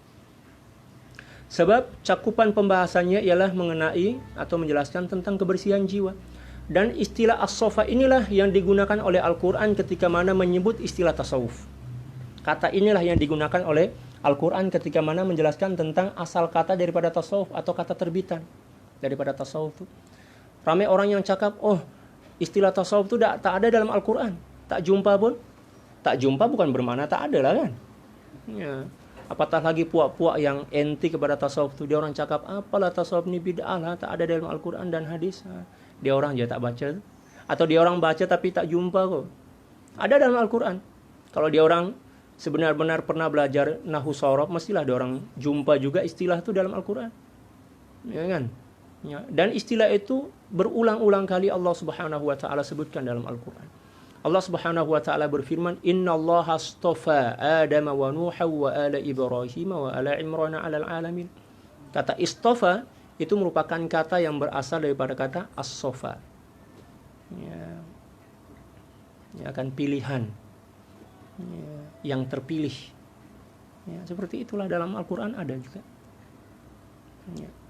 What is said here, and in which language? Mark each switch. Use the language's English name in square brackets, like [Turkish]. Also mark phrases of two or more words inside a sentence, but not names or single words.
[Malay] Sebab cakupan pembahasannya ialah mengenai atau menjelaskan tentang kebersihan jiwa. Dan istilah as-sofa inilah yang digunakan oleh Al-Quran ketika mana menyebut istilah tasawuf. Kata inilah yang digunakan oleh Al-Quran ketika mana menjelaskan tentang asal kata daripada tasawuf atau kata terbitan daripada tasawuf itu. Ramai orang yang cakap, oh istilah tasawuf itu tak ada dalam Al-Quran. Tak jumpa pun. Tak jumpa bukan bermakna tak ada lah kan. Ya. Apatah lagi puak-puak yang anti kepada tasawuf itu. Dia orang cakap, apalah tasawuf ini bid'ah lah. Tak ada dalam Al-Quran dan hadis. Dia orang je tak baca. Atau dia orang baca tapi tak jumpa kok. Ada dalam Al-Quran. Kalau dia orang sebenar-benar pernah belajar Nahwu Shorof, mestilah dia orang jumpa juga istilah itu dalam Al-Quran. Ya kan? Ya. Dan istilah itu berulang-ulang kali Allah [Arabic] سبحانه وتعالى [Malay] sebutkan dalam Al-Quran. [Arabic] الله سبحانه وتعالى berfirman, "إن الله اصطفى آدم ونوحا وآل إبراهيم وآل عمران على العالمين." [Malay] Kata istafa itu merupakan kata yang berasal daripada kata as-sofa. Ya. Ya kan pilihan. Ya. Yang terpilih. Ya, seperti itulah dalam Al-Quran ada juga. Ya.